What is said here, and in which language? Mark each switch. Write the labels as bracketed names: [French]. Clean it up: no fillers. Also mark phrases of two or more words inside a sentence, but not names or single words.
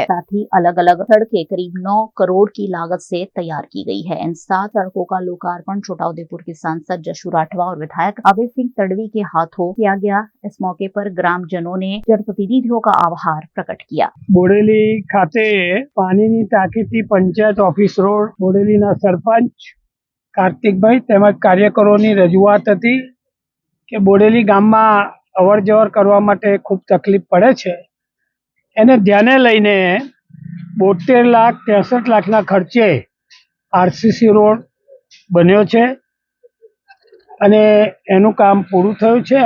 [Hindi] साथ ही अलग अलग सड़कें करीब 9 करोड़ की लागत से तैयार की गई है। इन 7 सड़कों का लोकार्पण छोटाउदेपुर के सांसद जशु राठवा और विधायक अभय सिंह तडवी के हाथों किया गया। इस मौके पर ग्रामजनों ने जनप्रतिनिधियों का आभार प्रकट किया। [Gujarati] બોડેલી ખાતે પાણી ટાંકી પંચાયત [English] office road [Gujarati] બોડેલી સરપંચ કાર્તિકભાઈ તેમજ કાર્યકરોની રજૂઆત હતી કે બોડેલી ગામમાં અવર જવર કરવા માટે ખૂબ તકલીફ પડે છે, એને ધ્યાને લઈને 72,63,00,000ના ખર્ચે આરસીસી રોડ બન્યો છે અને એનું કામ પૂરું થયું છે।